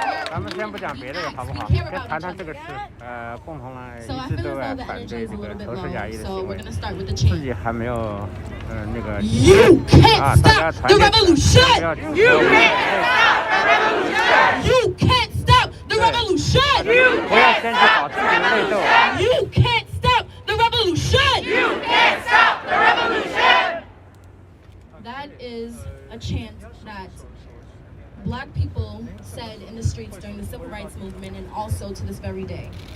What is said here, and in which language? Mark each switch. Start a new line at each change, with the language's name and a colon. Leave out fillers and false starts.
Chinese: 咱们先不讲别的好不好？先谈谈这个事，共同来一致对外反对这个仇视亚裔的行为，自己还没有那个啊，大家团结，不要。
English: You can't stop the revolution.
Chinese: You 不要先去搞自己的内斗。
English: You can't stop the revolution. You can't stop the revolution. That is a chant that Black people said in the streets during the Civil Rights Movement and also to this very day.